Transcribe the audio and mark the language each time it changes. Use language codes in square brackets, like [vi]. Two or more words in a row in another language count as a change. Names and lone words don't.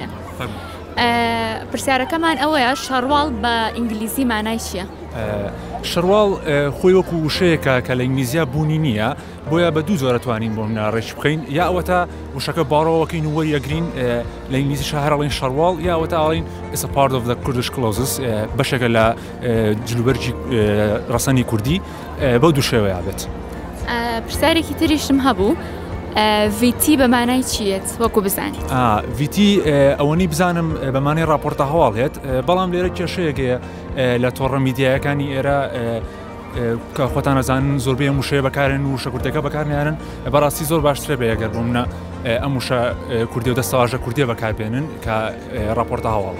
[ckb] پرسیارەکەمان ئەوەیە شەڕواڵ بە ئینگلیزی مانای چییە؟ شەڕواڵ خۆی وەکو وشەیەکە کە لە ئینگلیزیا بوونی نییە بۆیە بە دوو زۆرە توانین بۆ مناڕێژ بخەین یا ئەوەتە وشەکە باڕەوەکەین و وەریەگرین لە ئینگلیزی شەهرەڵین شەڕواڵ یا ئەوەتە ئاڵین [en] is a part of the Kurdish clauses [ckb] بەشێکە لە جلوبەرجی ڕەسەنی کوردی بەو دوو شێوەیە بێت. پرسیارێکی تریشم هەبوو VT بە مانای چیت وەکو بزانیت؟ VT ئەوەنی بزانم بە مانای راپۆرتە هەواڵ هێت بەڵام لێرە کێشەیەکەیە لە تۆڕە میدیایەکانی ئێرە کە خۆتان ئەزانن زۆربەی ئەم وشەیە بەکارێن و وشە کوردەکە بەکارنیانن بەڕاستی زۆر باشترە بێ ئەگەر بوومە ئەم وشە کوردی و دەستەواژە کوردیە بەکاربێنن کە راپۆرتە هەواڵە